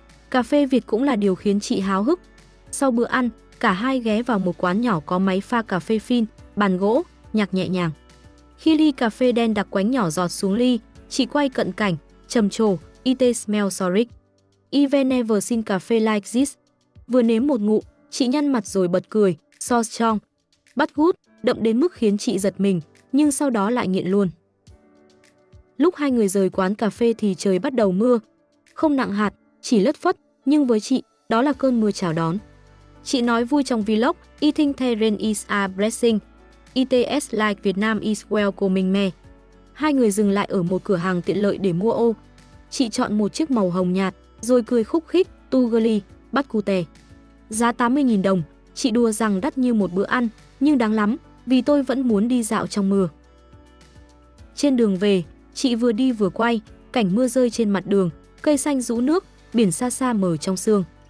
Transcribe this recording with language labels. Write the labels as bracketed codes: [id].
[vi] Cà phê Việt cũng là điều khiến chị háo hức. Sau bữa ăn, cả hai ghé vào một quán nhỏ có máy pha cà phê phin, bàn gỗ, nhạc nhẹ nhàng. Khi ly cà phê đen đặc quánh nhỏ giọt xuống ly, chị quay cận cảnh, trầm trồ, [en] it smells so rich. I've never seen cafe like this. [vi] Vừa nếm một ngụm, chị nhăn mặt rồi bật cười, [en] so strong. But good, [vi] đậm đến mức khiến chị giật mình, nhưng sau đó lại nghiện luôn. Lúc hai người rời quán cà phê thì trời bắt đầu mưa. Không nặng hạt, chỉ lất phất, nhưng với chị, đó là cơn mưa chào đón. Chị nói vui trong vlog, [en] eating the rain is a blessing. It's like Vietnam is welcoming me. [vi] Hai người dừng lại ở một cửa hàng tiện lợi để mua ô. Chị chọn một chiếc màu hồng nhạt, rồi cười khúc khích, Tugali, bắt cute. Giá 80.000 đồng, chị đùa rằng đắt như một bữa ăn, nhưng đáng lắm, vì tôi vẫn muốn đi dạo trong mưa. Trên đường về, chị vừa đi vừa quay, cảnh mưa rơi trên mặt đường, cây xanh rũ nước, biển xa xa mờ trong sương.